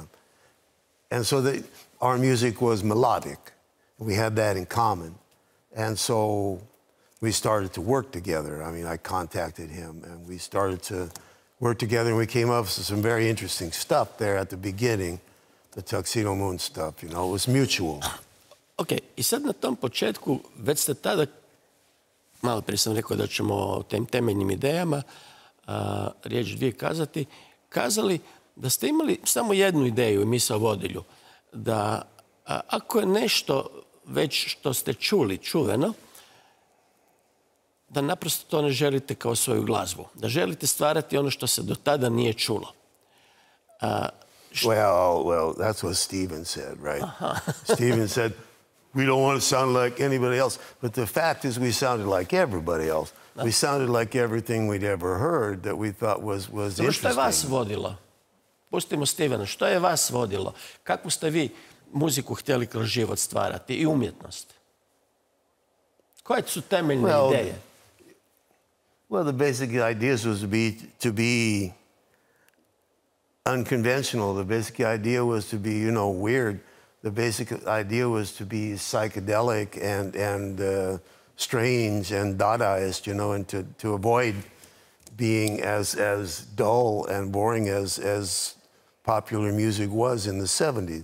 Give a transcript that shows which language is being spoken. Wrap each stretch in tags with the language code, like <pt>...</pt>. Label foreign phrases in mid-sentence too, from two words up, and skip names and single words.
<en>And so our music was melodic. We had that in common. And so we started to work together. I mean, I contacted him, and we started to work together, and we came up with some very interesting stuff there at the beginning, the Tuxedomoon stuff, you know, it was mutual.</en> <hr>Ok, i sad na tom početku, već ste tada, malo prije sam rekao da ćemo o tim temeljnim idejama riječ dvije kazali da ste imali samo jednu ideju i misao vodilju, da ako je nešto već što ste čuli, čuveno, da naprosto to ne želite kao svoju glazbu. Da želite stvarati ono što se do tada nije čulo.</hr> <en>Well, that's what Steven said, right? Steven said, we don't want to sound like anybody else. But the fact is we sounded like everybody else. We sounded like everything we'd ever heard that we thought was interesting.</en> <hr>Što je vas vodilo? Pustimo Stevena. Što je vas vodilo? Kakvu ste vi muziku htjeli kroz život stvarati i umjetnost? Koje su temeljne ideje?</hr> <en>Well, the basic ideas was to be unconventional. The basic idea was to be, you know, weird. The basic idea was to be psychedelic and strange and Dadaist, you know, and to avoid being as dull and boring as popular music was in the 70s.</en>